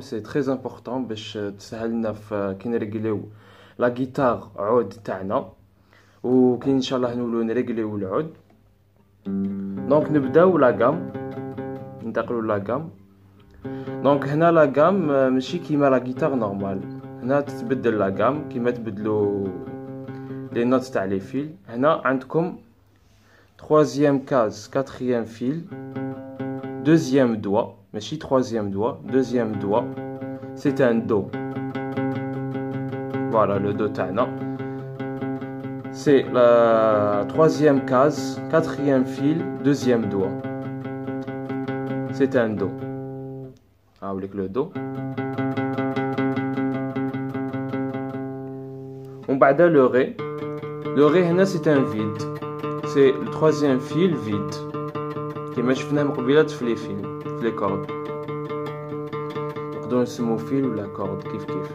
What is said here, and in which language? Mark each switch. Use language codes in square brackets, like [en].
[ar] سي تري امبورطون باش تسهل لنا في كي نريغليو لا جيتار عود تاعنا، وكي ان شاء الله نولو نريغليو العود. دونك نبداو لا غام، ننتقلوا لا غام. دونك هنا لا غام ماشي كيما لا جيتار نورمال، هنا تتبدل لا غام كيما تبدلوا لي نوت تاع لي فيل. هنا عندكم [fr] troisième case, quatrième fil, deuxième doigt, ماشي troisième doigt, deuxième doigt, c'est un do. Voilà le do [ar] تاعنا. [fr] C'est la troisième case, quatrième fil, deuxième doigt. C'est un do. avec le do. On [ar] بعد [fr] le ré. Le ré هنا c'est un vide. C'est le troisième fil vide. [ar] كما شفنا من قبيلات في لي فيل في لي كورد. نقدروا نسموه فيل ولا كورد كيف.